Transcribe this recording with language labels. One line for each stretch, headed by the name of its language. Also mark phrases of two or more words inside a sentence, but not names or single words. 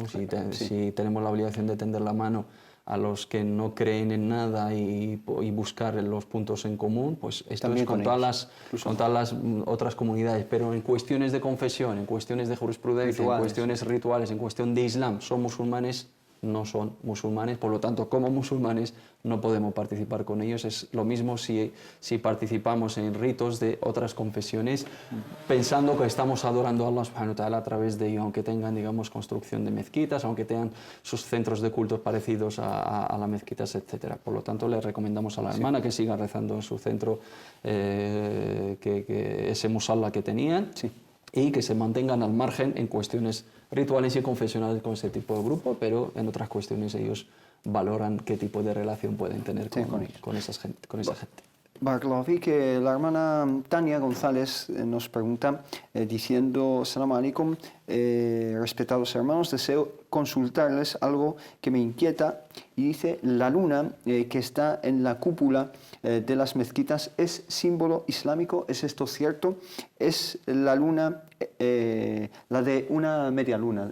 Spanish: Si tenemos la obligación de tender la mano a los que no creen en nada y buscar los puntos en común, pues esto es con todas las otras comunidades, pero en cuestiones de confesión, en cuestiones de jurisprudencia, en cuestiones rituales, en cuestión de Islam, son musulmanes, no son musulmanes, por lo tanto, como musulmanes no podemos participar con ellos. Es lo mismo si participamos en ritos de otras confesiones, pensando que estamos adorando a Allah
Arabic: سبحانه وتعالى
Spanish: a través de ello, aunque tengan, digamos, construcción de mezquitas, aunque tengan sus centros de cultos parecidos a las mezquitas, etc. Por lo tanto, le recomendamos a la hermana que siga rezando en su centro, ese musalla que tenían, y que se mantengan al margen en cuestiones rituales y confesionales con ese tipo de grupo, pero en otras cuestiones ellos valoran qué tipo de relación pueden tener con esa gente.
Arabic: بارك الله فيك,
Spanish: la hermana Tania González nos pregunta diciendo:
Arabic: سلام عليكم,
Spanish: respetados hermanos, deseo consultarles algo que me inquieta, y dice: la luna que está en la cúpula de las mezquitas es símbolo islámico. ¿Es esto cierto? ¿Es la luna la de una media luna?